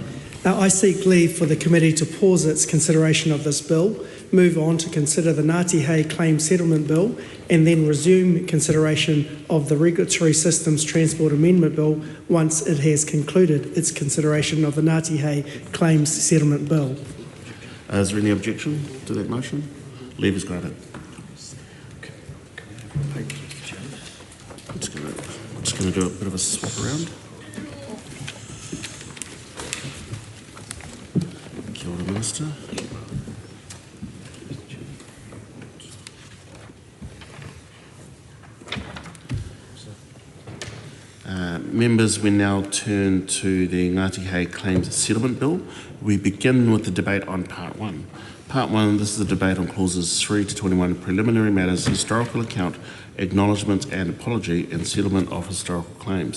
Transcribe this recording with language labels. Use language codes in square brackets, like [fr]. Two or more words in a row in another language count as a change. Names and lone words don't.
[en] I seek leave for the committee to pause its consideration of this bill, move on to consider the Ngāti Hei Claim Settlement Bill, and then resume consideration of the Regulatory Systems Transport Amendment Bill once it has concluded its consideration of the Ngāti Hei Claims Settlement Bill. Is there any objection to that motion? Leave is granted. I'm just going to do a bit of a swap around. [mi] Kia ora, [en] Minister. Members, we now turn to the Ngāti Hei Claims Settlement Bill. We begin with the debate on Part 1. Part 1, this is the debate on clauses 3 to 21, preliminary matters, historical account, acknowledgement and apology, and settlement of historical claims.